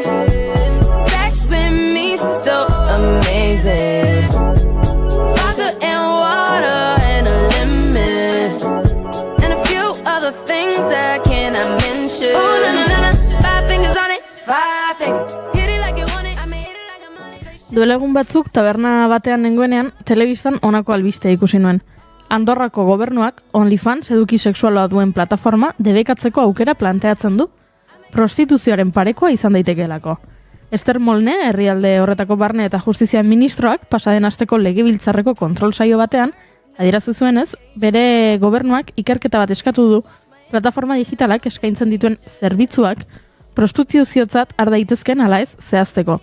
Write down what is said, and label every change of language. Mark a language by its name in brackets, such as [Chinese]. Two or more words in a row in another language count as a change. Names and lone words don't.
[English] Sex with me so amazing. Vodka and water and a lemon. And a few other things I cannot mention. Ooh, na, na, na, na. 5 fingers on it, 5 fingers. Hit it like you want it, I mean hit it like a money. [Basque] Duela egun batzuk taberna batean nengoenean, telebistan honako albistea ikusi nuen. Andorrako gobernuak OnlyFans eduki sexualoa duen plataforma debekatzeko aukera planteatzen du. Prostituzioaren parekoa izan daitekeelako. Ester Molne, herrialde horretako barne eta justizia ministroak pasaden asteko legebiltzarreko kontrol saio batean, adierazi zuenez, bere gobernuak ikerketa bat eskatu du plataforma digitalak eskaintzen dituen zerbitzuak prostituziotzat har daitezken ala ez zehazteko.